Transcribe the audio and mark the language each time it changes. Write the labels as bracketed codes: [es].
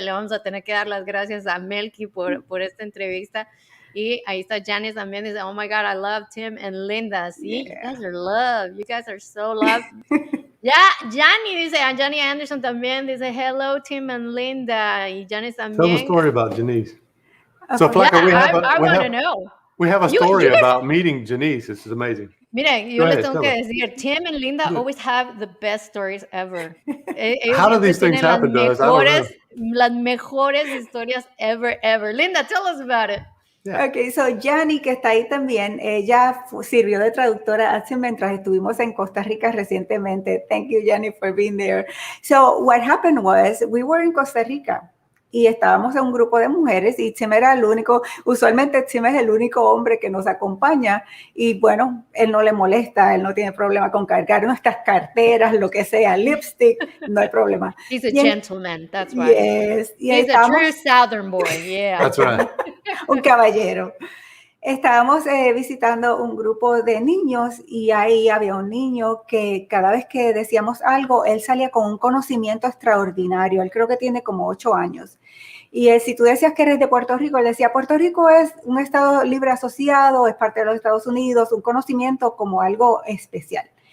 [es] Le vamos a tener que dar las gracias a Melky por esta entrevista. Y ahí está Janice también, dice, [en] oh my God, I love Tim and Linda. Sí, you guys are love. You guys are so love. [es] Ya, Johnny Anderson también dice, [en] hello, Tim and Linda. [es] Y Janice también. [en] Tell the story about Janice. So, Flacca, I want to know. We have a story about meeting Janice. This is amazing. [es] Miren, yo les tengo que decir, [en] Tim and Linda always have the best stories ever. How do these things happen to us? I don't know. [es] Las mejores historias [en] ever. Linda, tell us about it. Yeah. Ok, so [es] Yanni, que está ahí también, ella sirvió de traductora mientras estuvimos en Costa Rica recientemente. [en] Thank you, Yanni, for being there. So what happened was, we were in Costa Rica [es] y estábamos en un grupo de mujeres y Tim era el único, usualmente Tim es el único hombre que nos acompaña y bueno, él no le molesta, él no tiene problema con cargar nuestras carteras, lo que sea, lipstick, no hay problema. [en] He's a gentleman, that's right. Yes. He's a true Southern boy, yeah. That's right. [es] Un caballero. Estábamos visitando un grupo de niños y ahí había un niño que cada vez que decíamos algo, él salía con un conocimiento extraordinario. Él creo que tiene como 8 años. Y si tú decías que eres de Puerto Rico, él decía, Puerto Rico es un estado libre asociado, es parte de los Estados Unidos, un conocimiento como algo especial.